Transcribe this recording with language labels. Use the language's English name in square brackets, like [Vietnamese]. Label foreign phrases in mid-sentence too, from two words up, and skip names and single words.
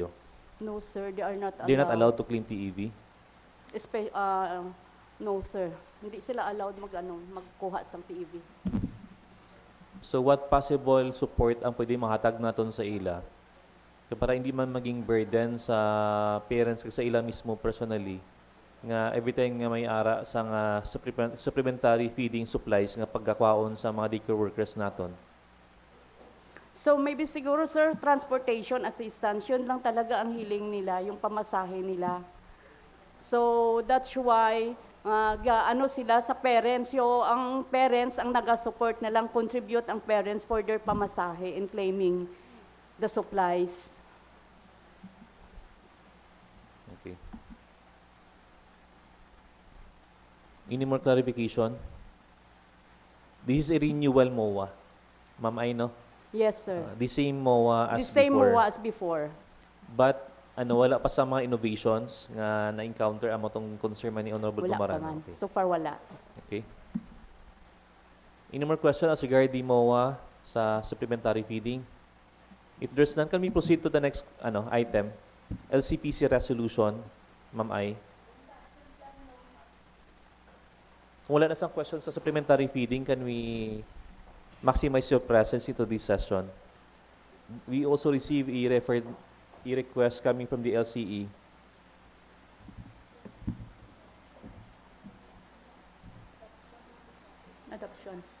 [English] No, sir, they are not allowed. They're not allowed to claim TEV? No, sir. [Hiligaynon] Hindi sila allowed magkuha sa PEV. [English] So what possible support [Hiligaynon] ang pwede mahatag naton sa ila? Para hindi man maging burden sa parents sa ila mismo personally nga [English] every time [Hiligaynon] nga may ara sa [English] supplementary feeding supplies [Hiligaynon] nga pagkakwaon sa mga [English] daycare workers [Hiligaynon] naton. [English] So maybe [Filipino] siguro, sir, [English] transportation assistance, [Filipino] yun lang talaga ang hiling nila, yung pamasahe nila. [English] So that's why [Hiligaynon] ano sila sa [English] parents, ang parents [Hiligaynon] ang naga-support na lang, [English] contribute ang parents for their pamasahe in claiming the supplies. Okay. Any more clarification? This is a renewal MOA. Ma'am Ay, no? Yes, sir. The same MOA as The same before. MOA as before. [Hiligaynon] But wala pa sa mga innovations nga na-encounter amo tong concern man ni Honorable Wala pa Tumaran. man. [English] Okay. [Hiligaynon] So far, wala. [English] Okay. Any more questions as regard the MOA sa supplementary feeding? If there's none, can we proceed to the next item? LCPC resolution, Ma'am Ay. [Hiligaynon] Kung wala na sang [English] questions sa supplementary feeding, can we maximize your presence into this session? We also receive a request coming from the LCE. Adoption.